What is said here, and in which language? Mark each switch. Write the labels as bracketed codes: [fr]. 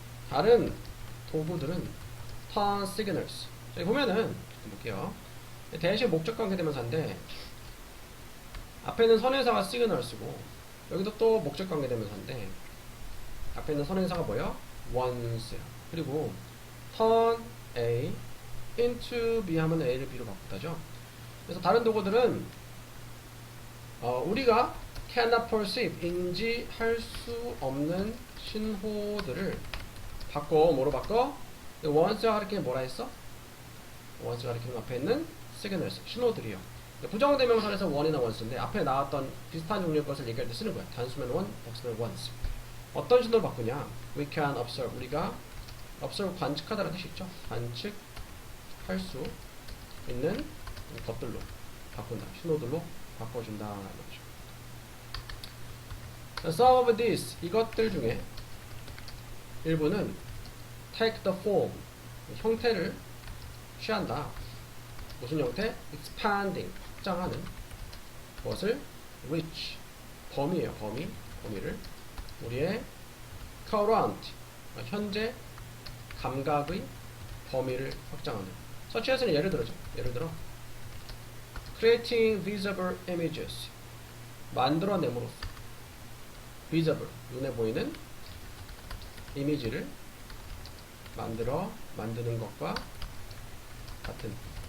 [ko] 다른 도구들은 [en] turn signals. [ko] 여기 보면은 볼게요. 대신 목적 관계대명사인데 앞에는 선행사가 signals고, 여기도 또 목적 관계대명사인데 앞에 있는 선행사가 뭐예요? [en] once. [ko] 그리고 turn A into B 하면 A를 B로 바꾸다죠. 그래서 다른 도구들은 우리가 [en] cannot perceive, [ko] 인지할 수 없는 신호들을 뭐로 바꿔? once가 가리키는 뭐라 했어? once가 가리키는 앞에 있는 signals, 신호들이요. 부정대명사에서 one이나 once인데 앞에 나왔던 비슷한 종류의 것을 얘기할 때 쓰는 거야. 단수면 one, 복수면 once. 어떤 신호를 바꾸냐? [en] We can observe. [ko] 우리가 observe, 관측하다는 뜻이 있죠. 관측할 수 있는 것들로 바꾼다. 신호들로 바꿔준다. [en] Some of these, [ko] 이것들 중에 일부는 [en] take the form, [ko] 형태를 취한다. 무슨 형태? expanding, 확장하는 것을 reach, 범위예요. 범위를 우리의 current, 현재 감각의 범위를 확장하는. such as는 예를 들어 [en] creating visible images, [ko] 만들어냄으로써 visible, 눈에 보이는 이미지를 만드는 것과 같은.